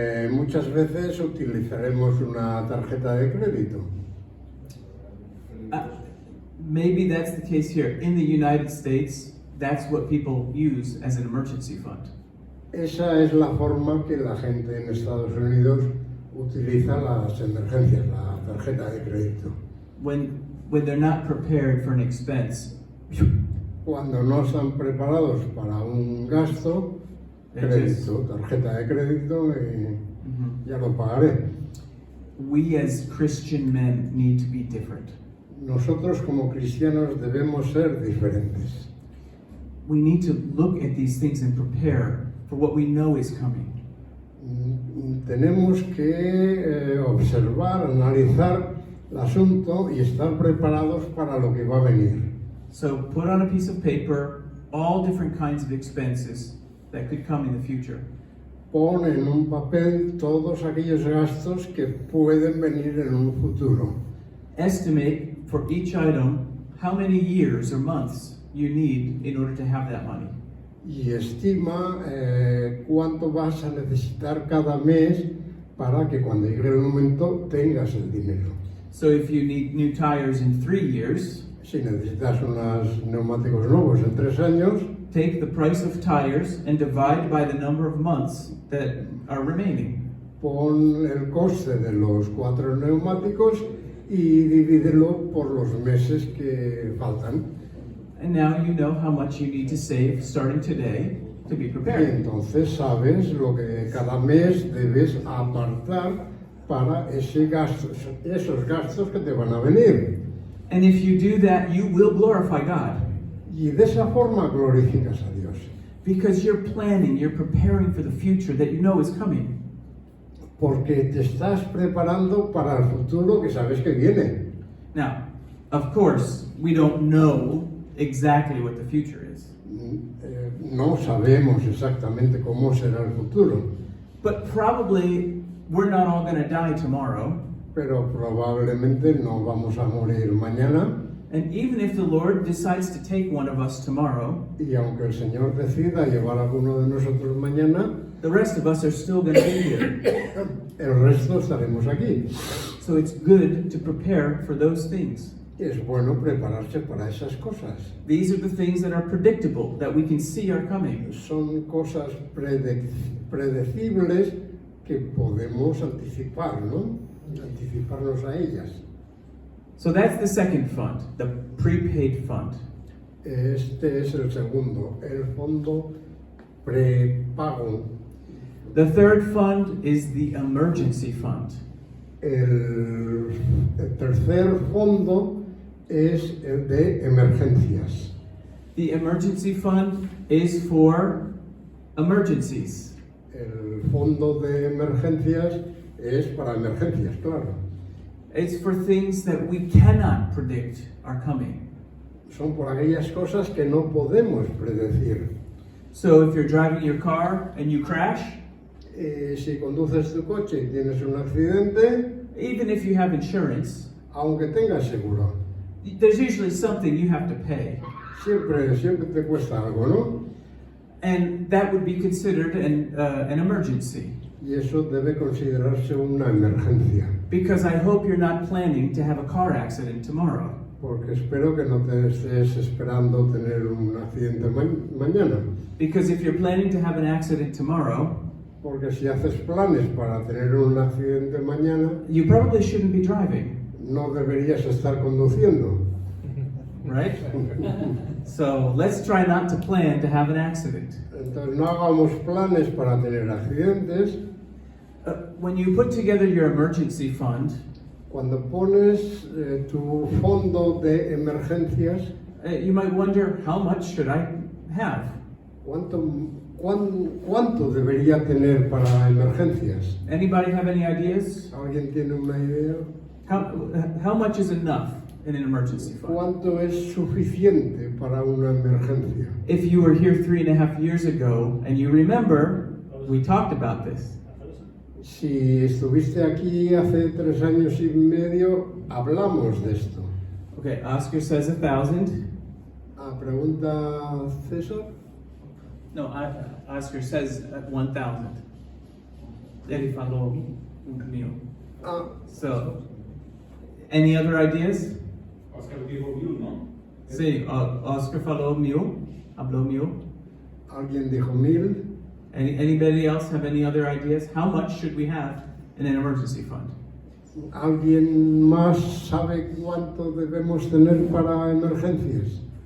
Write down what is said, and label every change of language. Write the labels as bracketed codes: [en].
[es] Muchas veces utilizaremos una tarjeta de crédito. [en] Maybe that's the case here. In the United States, that's what people use as an emergency fund. [es] Esa es la forma que la gente en Estados Unidos utiliza las emergencias, la tarjeta de crédito. [en] When they're not prepared for an expense, [es] Cuando no están preparados para un gasto, crédito, tarjeta de crédito y ya lo pagaré. [en] we as Christian men need to be different. [es] Nosotros como cristianos debemos ser diferentes. [en] We need to look at these things and prepare for what we know is coming. [es] Tenemos que observar, analizar el asunto y estar preparados para lo que va a venir. [en] So put on a piece of paper all different kinds of expenses that could come in the future. [es] Pon en un papel todos aquellos gastos que pueden venir en un futuro. [en] Estimate for each item how many years or months you need in order to have that money. [es] Y estima cuánto vas a necesitar cada mes para que cuando llegue el momento tengas el dinero. [en] So if you need new tires in 3 years, [es] Si necesitas unos neumáticos nuevos en 3 años, [en] take the price of tires and divide by the number of months that are remaining. [es] pon el coste de los 4 neumáticos y divídelo por los meses que faltan. [en] And now you know how much you need to save starting today to be prepared. [es] entonces sabes lo que cada mes debes apartar para esos gastos que te van a venir. [en] And if you do that, you will glorify God. [es] Y de esa forma glorificas a Dios. [en] Because you're planning, you're preparing for the future that you know is coming. [es] Porque te estás preparando para el futuro que sabes que viene. [en] Now, of course, we don't know exactly what the future is. [es] No sabemos exactamente cómo será el futuro, [en] But probably we're not all going to die tomorrow. [es] pero probablemente no vamos a morir mañana. [en] And even if the Lord decides to take one of us tomorrow, [es] Y aunque el Señor decida llevar a alguno de nosotros mañana, [en] the rest of us are still going to be here. [es] el resto estaremos aquí. [en] So it's good to prepare for those things. [es] Es bueno prepararse para esas cosas. [en] These are the things that are predictable, that we can see are coming. [es] Son cosas predecibles que podemos anticipar, ¿no? Anticiparnos a ellas. [en] So that's the second fund, the prepaid fund. [es] Este es el segundo, el fondo prepago. [en] The third fund is the emergency fund. [es] El tercer fondo es el de emergencias. [en] The emergency fund is for emergencies. [es] El fondo de emergencias es para emergencias, claro. [en] It's for things that we cannot predict are coming. [es] Son por aquellas cosas que no podemos predecir. [en] So if you're driving your car and you crash, [es] Si conduces tu coche y tienes un accidente, [en] even if you have insurance, [es] aunque tengas seguro, [en] there's usually something you have to pay. [es] siempre te cuesta algo, ¿no? [en] And that would be considered an emergency. [es] Y eso debe considerarse una emergencia. [en] Because I hope you're not planning to have a car accident tomorrow. [es] Porque espero que no te estés esperando tener un accidente mañana. [en] Because if you're planning to have an accident tomorrow, [es] Porque si haces planes para tener un accidente mañana, [en] you probably shouldn't be driving, [es] no deberías estar conduciendo. [en] right? So let's try not to plan to have an accident. [es] Entonces no hagamos planes para tener accidentes. [en] When you put together your emergency fund, [es] Cuando pones tu fondo de emergencias, [en] you might wonder, how much should I have? [es] ¿cuánto debería tener para emergencias? [en] Anybody have any ideas? [es] ¿Alguien tiene una idea? [en] How much is enough in an emergency fund? [es] ¿Cuánto es suficiente para una emergencia? [en] If you were here 3.5 years ago and you remember, we talked about this. [es] Si estuviste aquí hace 3 años y medio, hablamos de esto. [en] Okay, Oscar says 1,000. [es] Pregunta César. [en] No, Oscar says 1,000. [pt] Ele falou mil. [en] So, any other ideas? [es] Oscar dijo 1,000, ¿no? Sí, Oscar [pt] falou [es] habló mil. ¿Alguien dijo 1000? [en] Anybody else have any other ideas? How much should we have in an emergency fund? [es] ¿Alguien más sabe cuánto debemos tener para emergencias?